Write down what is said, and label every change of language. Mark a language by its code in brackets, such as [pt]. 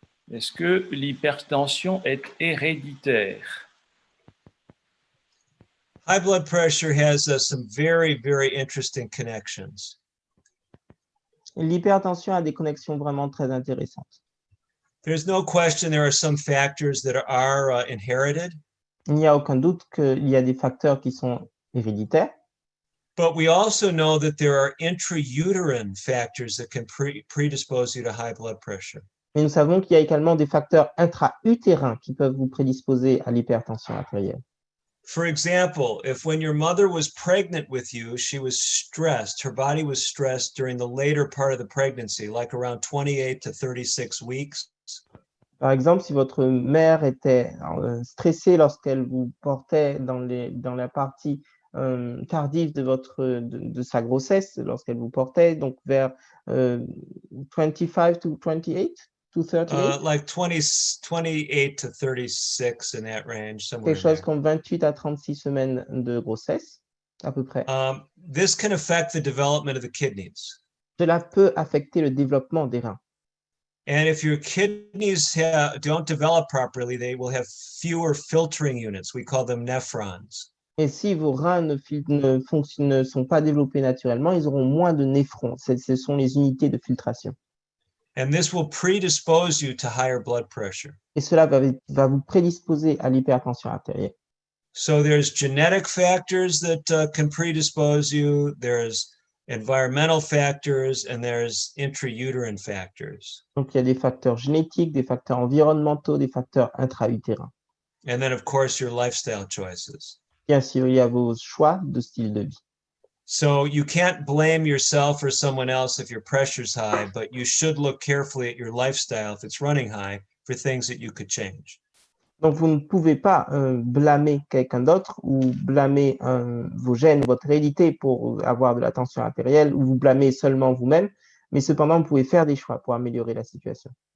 [fr] Est-ce que l'hypertension est héréditaire? [en] High blood pressure has some very, very interesting connections. [fr] L'hypertension a des connexions vraiment très intéressantes. [en] There's no question there are some factors that are inherited. [fr] Il n'y a aucun doute qu'il y a des facteurs qui sont héréditaires. [en] But we also know that there are intrauterine factors that can predispose you to high blood pressure. [fr] Mais nous savons qu'il y a également des facteurs intra-utérins qui peuvent vous prédisposer à l'hypertension artérielle. [en] For example, if when your mother was pregnant with you, she was stressed, her body was stressed during the later part of the pregnancy, like around 28 to 36 weeks. [fr] Par exemple, si votre mère était stressée lorsqu'elle vous portait dans la partie tardive de sa grossesse, lorsqu'elle vous portait, donc vers [en] 25 to 28 to 38, Like 28 to 36 in that range, somewhere [fr] quelque [en] in [fr] chose [en] there. [fr] comme 28 à 36 semaines de grossesse, à peu près. [en] This can affect the development of the kidneys. [fr] Cela peut affecter le développement des reins. [en] And if your kidneys don't develop properly, they will have fewer filtering units. We call them nephrons. [fr] Et si vos reins ne sont pas développés naturellement, ils auront moins de néphrons. Ce sont les unités de filtration. [en] And this will predispose you to higher blood pressure. [fr] Et cela va vous prédisposer à l'hypertension artérielle. [en] So there's genetic factors that can predispose you. There's environmental factors, and there's intrauterine factors. [fr] Donc, il y a des facteurs génétiques, des facteurs environnementaux, des facteurs intra-utérins. [en] And then, of course, your lifestyle choices. [fr] Bien sûr, il y a vos choix de style de vie. [en] So you can't blame yourself or someone else if your pressure's high, but you should look carefully at your lifestyle if it's running high for things that you could change. [fr] Donc, vous ne pouvez pas blâmer quelqu'un d'autre ou blâmer vos gènes, votre hérédité pour avoir de la tension artérielle, ou vous blâmer seulement vous-même, mais cependant, vous pouvez faire des choix pour améliorer la situation.